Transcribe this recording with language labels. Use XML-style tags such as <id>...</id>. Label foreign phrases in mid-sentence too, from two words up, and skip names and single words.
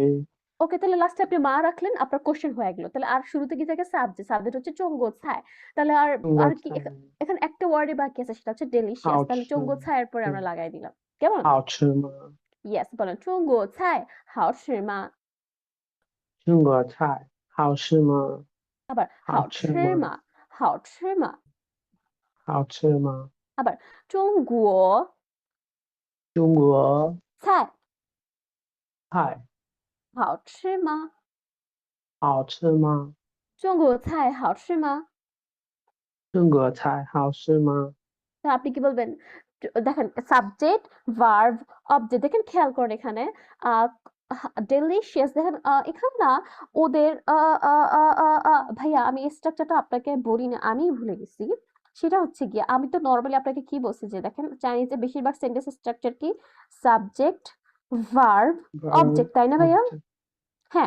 <bn>ওকে তাহলে লাস্টে আপনি মা রাখলেন আপনার কোশ্চেন হয়ে গেল তাহলে আর শুরুতে কি থাকে সাবজেক্ট সাবজেক্ট হচ্ছে</bn> <zh>中国菜</zh> <bn>তাহলে আর</bn> <zh>中国</zh> <bn>আর কি</bn> <zh>菜</zh> <bn>এখানে একটা ওয়ার্ডে বাকি আছে সেটা হচ্ছে ডেলিশিয়াস</bn> <zh>好</zh> <bn>তাহলে</bn> <zh>吃</zh> <bn>চঙ্গো ছায়ের পরে আমরা লাগাই দিলাম কেমন</bn> <zh>好吃吗</zh> <bn>ইয়েস বলেন</bn> <zh>中国菜好吗中国菜好吃吗</zh> <bn>আবার</bn> <zh>好好吃吗吗好吗好吃吗</zh> <bn>আবার চঙ্গুও</bn> <zh>中国菜菜好吗好吃吗中国菜好吗中国菜好吃吗</zh> <bn>তা আপনি কি বলবেন দেখেন</bn> <en>subject verb object</en> <bn>দেখেন খেয়াল করেন এখানে ডেলিশিয়াস দেখেন এখানে না ওদের ভাইয়া আমি স্ট্রাকচারটা আপনাকে বলি না আমি ভুলে গেছি সেটা হচ্ছে গিয়ে আমি তো নর্মালি আপনাকে কি বলছি যে দেখেন চাইনিজে বেশিরভাগ সেন্টেন্স স্ট্রাকচার কি</bn> <en>subject verb object</en> <bn>তাই না ভাইয়া হ্যাঁ</bn>